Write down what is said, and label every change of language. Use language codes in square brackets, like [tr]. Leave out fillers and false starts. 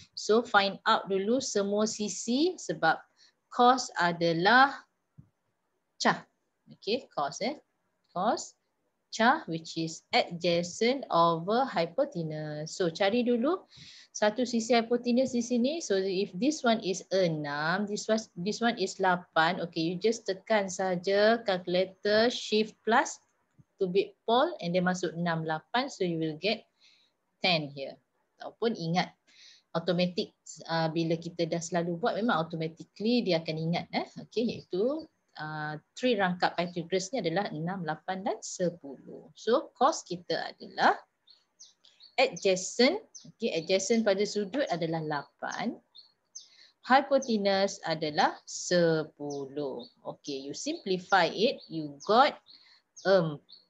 [ms] So find out dulu semua sisi sebab cos adalah cah. [en] Okey, cos cos cah which is adjacent over hypotenuse. [ms] So cari dulu satu sisi hypotenuse di sini. [en] So if this one is 6, this one is 8. Okay, you just [ms] tekan saja [en] calculator shift plus to big pole and then masuk 6, 8. So you will get 10 here. [ms] Ataupun ingat automatic bila kita dah selalu buat memang automatically dia akan ingat. Okay, iaitu 3 rangkap Pythagoras ni adalah 6, 8 dan 10. So cos kita adalah adjacent. Okay, adjacent pada sudut adalah 8. Hypotenuse adalah 10. [en] Okay, you simplify it, you got 4/5.